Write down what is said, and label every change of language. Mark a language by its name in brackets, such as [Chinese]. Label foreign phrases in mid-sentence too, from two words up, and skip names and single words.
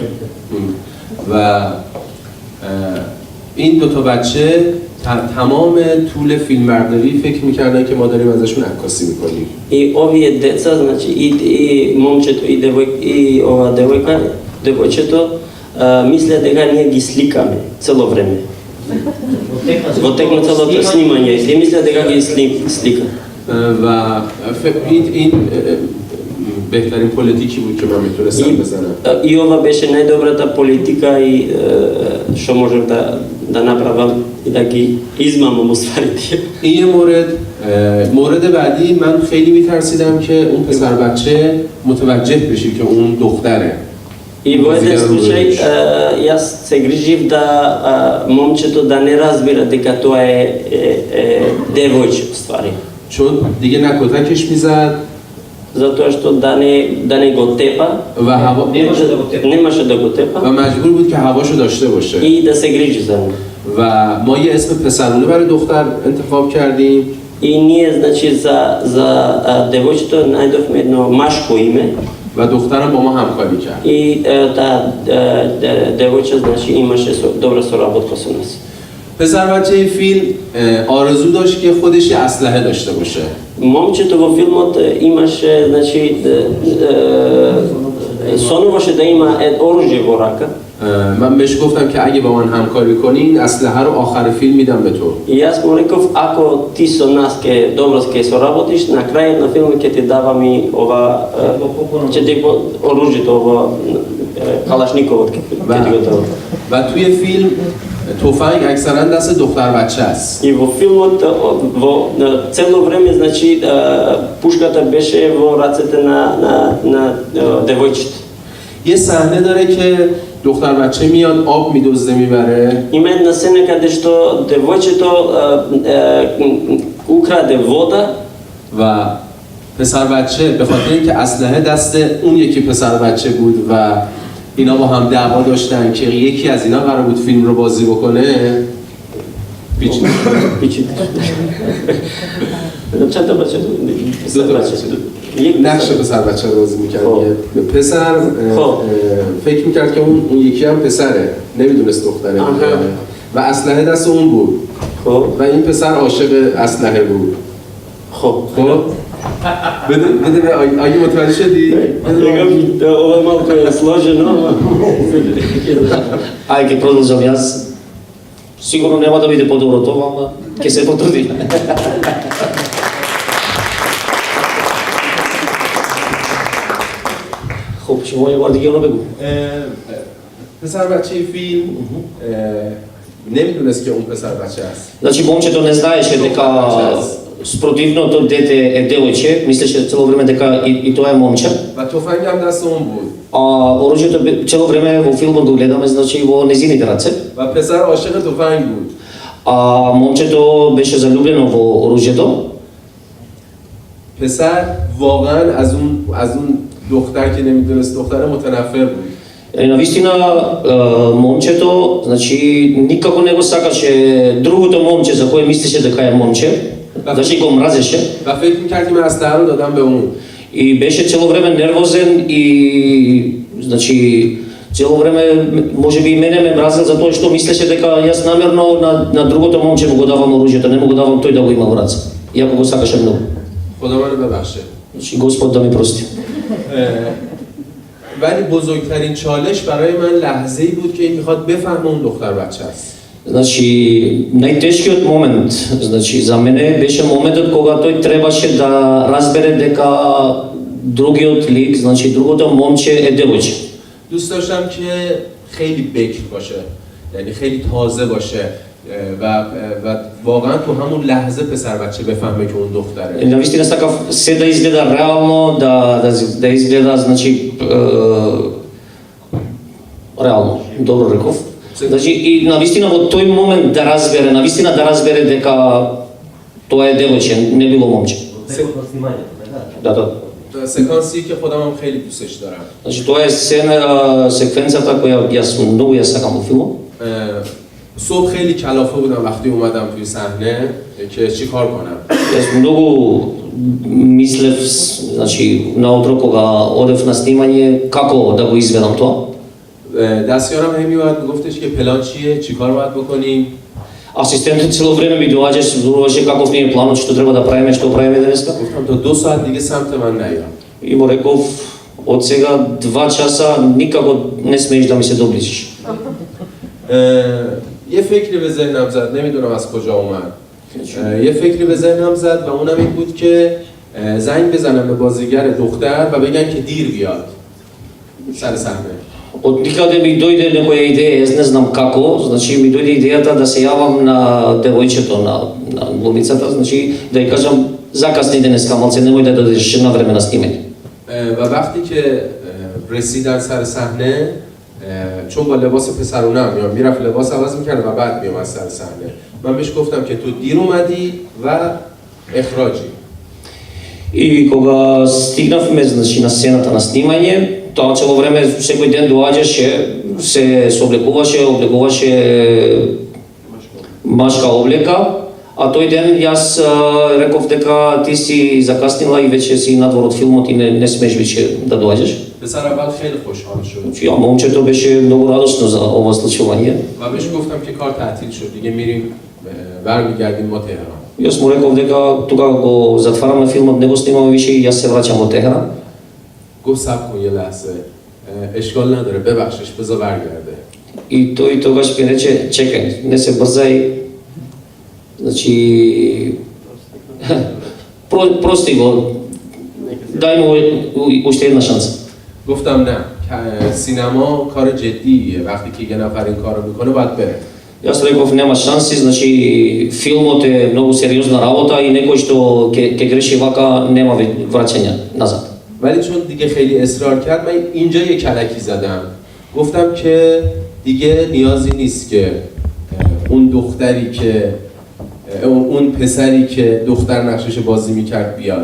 [Persian] و این دوتا بچه تمام طول فیلمبرداری فکر میکردن که ما داریم ازشون عکاسی میکنیم. [Macedonian] И овие деца, значи и момчето и ова девојчето мислеа дека ние ги сликаме цело време. Во тек на целото снимање, и мислеа дека ги слика. [Persian] و این بهترین پلیتیکی بود که من میتونستم بزنم. [Macedonian] И ова беше најдобрата политика и што можев да направам и да ги измамам уствари. [Persian] این یه مورد بعدی من خیلی میترسیدم که اون پسر بچه متوجه بشه که اون دختره. [Macedonian] И во еден случај јас се грижив да момчето да не разбира дека тоа е девојче уствари. [Persian] چون دیگه نه کتکش میزد [Macedonian] Затоа што да не го тепа, немаше да го тепа [Persian] و مجبور بود که هواشو داشته باشه. [Macedonian] и да се грижи за него. [Persian] و ما یه اسم پسرونه برای دختر انتخاب کردیم. [Macedonian] И ние, значи, за девојчето најдовме едно машко име. [Persian] و دخترم با ما همکاری کرد. [Macedonian] И таа девојче, значи, имаше добра соработка со нас. [Persian] پسر بچه فیلم آرزو داشت که خودش یه اسلحه داشته باشه. [Macedonian] Момчето во филмот имаше, значи, сонуваше да има оружје во рака. [Persian] من беш گفتم که اگه با من همکاری کنی این اسلحه رو آخر فیلم میدم به تو. [Macedonian] И јас му реков, ако ти со нас ке добро ке соработиш, на крајот на филмот ќе ти давам и ова ќе ти оружјето, ова калашниковот ќе ти го давам. [Persian] و توی فیلم تفنگ اکثرا دست دختر بچه است. [Macedonian] И во филмот во цело време, значи, пушката беше во рацете на девојчето. [Persian] یه صحنه داره که دختر بچه میاد آب میدزده میبره. [Macedonian] Има една сцена каде што девојчето украде вода [Persian] و پسر بچه به خاطر اینکه اسلحه دست اون یکی پسر بچه بود و اینا با هم دعوا داشتن که یکی از اینا قرار بود فیلم رو بازی بکنه. پیچید. چند تا بچه دو تا بچه نقش پسر بچه رو بازی میکرد. پسر فکر میکرد که اون یکی هم پسره، نمیدونست دختره و اسلحه دست اون بود و این پسر عاشق اسلحه بود. خب بده آگه متوجه شدی؟ [Macedonian] Ова малко е сложено, ама... Ајде ќе продолжам јас. Сигурно нема да биде подобро тоа, ама ќе се потруди. Хоп, ќе моја вардигиона бегу. [Persian] پسر بچه فیلم نمیدونست که اون پسر بچه است. [Macedonian] Значи момчето не знаеше дека спротивното дете е девојче, мислеше цело време дека и тоа е момче. [Persian] و تفنگ هم دست اون بود. [Macedonian] А оружјето цело време во филмот го гледаме, значи во незините раце. [Persian] و پسر عاشق تفنگ بود. [Macedonian] А момчето беше залюбено во оружјето. [Persian] پسر واقعا از اون دختر که نمیدونست دختره متنفر بود. [Macedonian] Навистина момчето, значи никако не го сакаше другото момче за кое мислеше дека е момче, значи го мразеше. [Persian] و فکر می‌کرد که من اسلحه رو دادم به اون. [Macedonian] И беше цело време нервозен и значи цело време можеби и мене ме мразел за тоа што мислеше дека јас намерно на другото момче му го давам оружјето, не му го давам тој да го има во раце. Иако го сакаше многу. [Persian] خدا منو ببخشه. [Macedonian] Значи Господ да ми прости. [Persian] ولی بزرگترین چالش برای من لحظه‌ای بود که این میخواد بفهمه اون دختر بچه است. [Macedonian] Значи најтешкиот момент, значи за мене беше моментот кога тој требаше да разбере дека другиот лик, значи другото момче е девојче. [Persian] دوست داشتم که خیلی بکر باشه، یعنی خیلی تازه باشه و واقعا تو همون لحظه پسر بچه بفهمه که اون دختره. [Macedonian] Навистина сакав се да изгледа реално, да изгледа, значи реално, добро реков. Значи и навистина во тој момент да разбере, навистина да разбере дека тоа е девојче, не било момче. Да. [Persian] سکانسی که خودم هم خیلی دوستش دارم. [Macedonian] Значи тоа е секвенцата која јас многу ја сакам во филмот. [Persian] صبح خیلی کلافه بودم وقتی اومدم توی صحنه که چی کار کنم. [Macedonian] Јас многу мислев, значи наутро кога одев на снимање како да го изведам тоа. [Persian] دستیارم همی باید میگفتش که پلان چیه، چی کار باید بکنیم. [Macedonian] Асистентот цело време ми доаѓаше, зборуваше каков ни е планот, што треба да правиме, што правиме денеска. [Persian] گفتم تا 2 ساعت دیگه سمت من نیا. [Macedonian] И му реков, од сега 2 часа никако не смееш да ми се доближиш. [Persian] یه فکری به ذهنم زد، نمیدونم از کجا اومد. یه فکری به ذهنم زد و اونم این بود که زنگ بزنم به بازیگر دختر و بگن که دیر بیاد سر صحنه. [Macedonian] Од никаде ми дојде некоја идеја, јас не знам како, значи ми дојде идејата да се јавам на девојчето, на глумицата, значи да ја кажам закасни денеска, малце немој да дојдеш на време на снимање. [Persian] و وقتی که رسیدن سر صحنه چون با لباس پسرونه هم میام میرفت لباس عوض میکرد و بعد میام از سر صحنه من بهش گفتم که تو دیر اومدی و اخراجی. [Macedonian] И кога стигнавме, значи на сцената на снимање, тоа цело време секој ден доаѓаше, се облегуваше машка облека, а тој ден јас реков дека ти си закаснила и веќе си надвор од филмот и не смеш веќе да доаѓаш. [Persian] پسر اول خیلی خوشحال شد. [Macedonian] Ја момчето беше многу радосно за ова случување. [Persian] و بهش گفتم که کار تعطیل شد دیگه میریم برمیگردیم ما تهران. [Macedonian] Јас му реков дека тогава го затвараме филмот, не го снимаме више и јас се враќам во Техеран. [Persian] گفت صبر کن یه لحظه اشکال نداره ببخشش بذار برگرده. [Macedonian] И тој тогаш ми рече чекај, не се брзај. Значи прости го. Дај му уште една шанса. [Persian] گفتم نه سینما کار جدیه وقتی که یه نفر این کارو میکنه باید بره. [Macedonian] Јас реков нема шанси, значи филмот е многу сериозна работа и некој што ќе греши вака нема враќање назад. [Persian] ولی چون دیگه خیلی اصرار کرد من اینجا یه کلکی زدم. گفتم که دیگه نیازی نیست که اون دختری که اون پسری که دختر نقشش بازی میکرد بیاد.